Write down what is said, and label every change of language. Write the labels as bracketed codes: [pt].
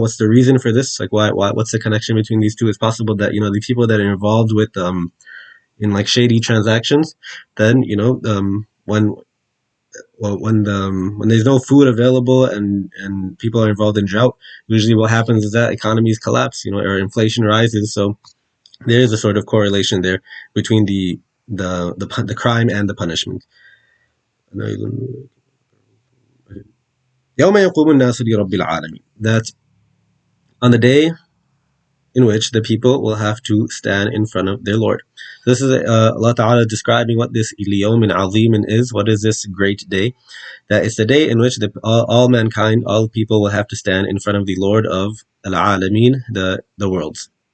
[en] What's the reason for this? Like, why? What's the connection between these two? It's possible that the people that are involved with in like shady transactions, then when when there's no food available and people are involved in drought, usually what happens is that economies collapse, or inflation rises. So there is a sort of correlation there between the crime and the punishment. [ar] يوم يقوم الناس لرب العالمين. [en] That on the day in which the people will have to stand in front of their Lord. This is Allah Ta'ala describing what this Yawmin Azimin is. What is this great day? That it's the day in which all mankind, all people will have to stand in front of the Lord of Al-Alameen, the worlds.